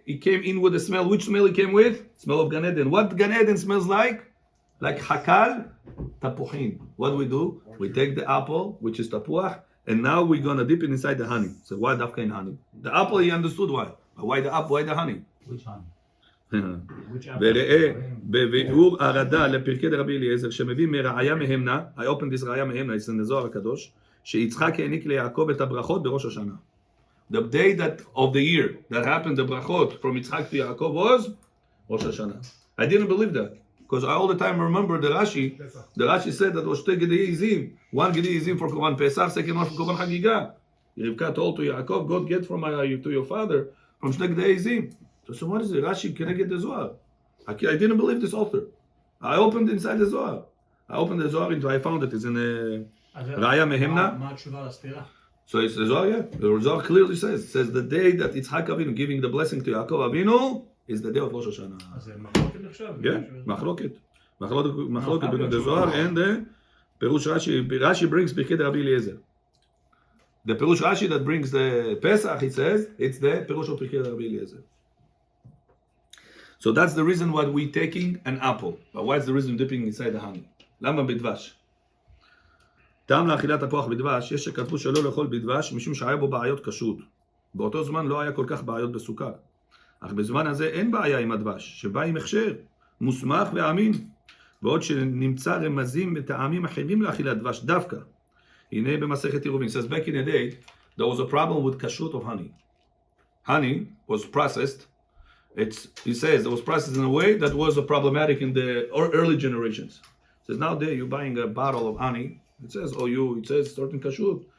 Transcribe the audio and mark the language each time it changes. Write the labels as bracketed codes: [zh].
[en] He came in with the smell. Which smell he came with? Smell of Gan Eden. What Gan Eden smells like? Like hakal, tapuchim. What do? We take the apple, which is tapuach, and now we're gonna dip it inside the honey. So why dafka in honey? The apple, he understood why. But why the apple? Why the honey? Which honey? [he] וראה בביאור הרדה לפרקי דרבי אליעזר שמביא מראיה מהמנה, [en] I opened this [he] ראיה מהמנה, [en] it's in the [he] זוהר הקדוש, שיצחק העניק ליעקב את הברכות בראש השנה. [en] The day that of the year that happened, the brachot from Yitzchak to Yaakov was Rosh Hashanah. I didn't believe that because I all the time remember the Rashi. The Rashi said that was two Gedei Izim, one Gedei Izim for Korban Pesach, second one for Korban Chagiga. Rivka told to Yaakov, "God get from to your father from two Gedei Izim." So what is it? Rashi can I get the Zohar? I didn't believe this author. I opened inside the Zohar. I opened the Zohar into I found it. It's in Raya Mehemna. [he] מה התשובה לסתירה? [en] So it's the Zohar, yeah. The Zohar clearly says the day that Yitzchak Avinu giving the blessing to Yaakov Avinu is the day of Rosh Hashanah. [he] אז זה מחלוקת נחשב? [en] Yeah, מחלוקת between the Zohar and the Perush Rashi. Rashi brings Birkei Rabbi Eliezer. The Perush Rashi that brings the Pesach, he says, it's the Perush of Birkei Rabbi Eliezer. So that's the reason why we taking an apple. But why is the reason dipping inside the honey? [he] למה בדבש? טעם לאכילת תפוח בדבש, יש שכתבו שלא לאכול בדבש משום שהיה בו בעיות כשרות. באותו זמן לא היה כל כך בעיות בסוכר. אך בזמן הזה אין בעיה עם הדבש, שבא עם הכשר, מוסמך ואמין. בעוד שנמצא רמזים וטעמים אחרים לאכילת דבש דווקא. הנה במסכת עירובין. [en] Says back in the day, there was a problem with kashrut of honey. Honey was processed. He says it was processed in a way that was problematic in the early generations. He says nowadays you're buying a bottle of honey. It says it says certain kashrut.